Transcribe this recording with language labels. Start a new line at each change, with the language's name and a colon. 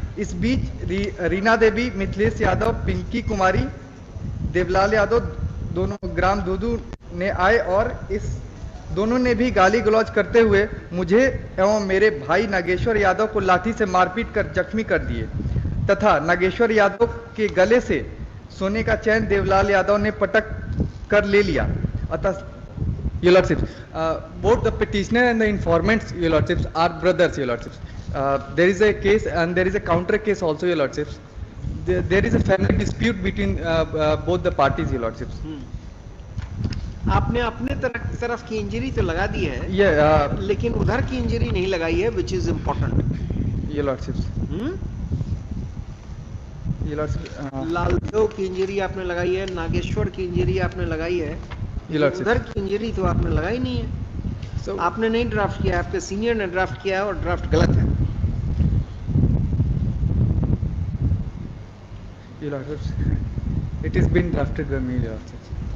Hindi: इस बीच रीना देवी, मिथिलेश यादव, पिंकी कुमारी, देवलाल यादव दोनों ग्राम दूदू ने आए और इस दोनों ने भी गाली गलौज करते हुए मुझे एवं मेरे भाई नागेश्वर यादव को लाठी से मारपीट कर जख्मी कर दिए तथा नागेश्वर यादव के गले से सोने का चैन देवलाल यादव ने पटक कर ले लिया। अतः
English: Your Lordship, both the petitioner and the informants, Your Lordships, are brothers, Your Lordships. There is a case and there is a counter case also, Your Lordships. There is a family dispute between both the parties, Your Lordships.
Hindi: आपने अपने तरफ की injury तो लगा दी है, लेकिन उधर की इंजरी नहीं लगाई है,
English: which is important. Your Lordships. Your Lordships.
Hindi: Laldev की इंजरी आपने लगाई है, नागेश्वर की इंजरी आपने लगाई है, उधर की इंजरी तो आपने लगाई नहीं है। So, आपने नहीं ड्राफ्ट किया, आपके सीनियर ने ड्राफ्ट किया और ड्राफ्ट गलत है।
English: Your Lordships, it is been drafted by me, Your Lordships.